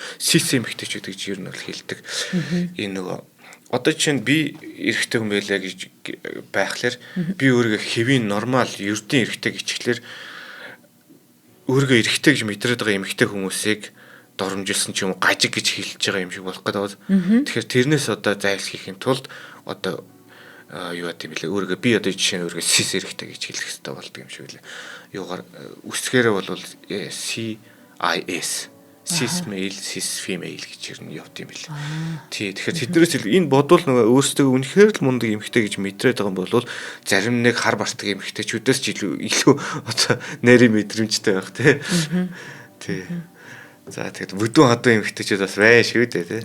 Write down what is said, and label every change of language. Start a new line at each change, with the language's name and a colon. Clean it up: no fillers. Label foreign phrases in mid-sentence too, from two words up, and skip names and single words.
Mongolian: Сис эмэгтэйчүүд гэж ер нь бол хэлдэг. Энэ нөгөө одоо чинь би эрэгтэй хүн байлаа гэж байхлаар би өөрийгөө хэвийн нормал ердийн эрэгтэй гэчихлээр өөрийгөө эрэгтэй гэж мэдрээд байгаа эмэгтэй хүмүүсийг доромжилсан ч юм уу гажиг гэж хэлж байгаа юм шиг болох гэдэг. Тэгэхээр тэрнээс одоо зайлсхийхийн тулд одоо юу гэдэг юм бэлээ өөрийгөө би одоо жишээ нь өөрийгөө сис эрэгтэй гэж хэлэх хэрэгтэй болдог юм шиг лээ. Юугаар үсгээрээ бол CIS
English: cis male cis female
Mongolian: гэж ер нь явд юм бэлээ. Тий тэгэхээр тэднээс энэ бодвол нөгөө өөрсдөө үнэхээр л мундаг эмэгтэй гэж мэдрээд байгаа юм бол зарим нэг хар бартаг эмэгтэйчүүдээс ч илүү одоо нарийн мэдрэмжтэй байх тий. Тий. За тэгэд бүдүүн хадуу эмэгтэйчүүд бас бай шүү дээ тий.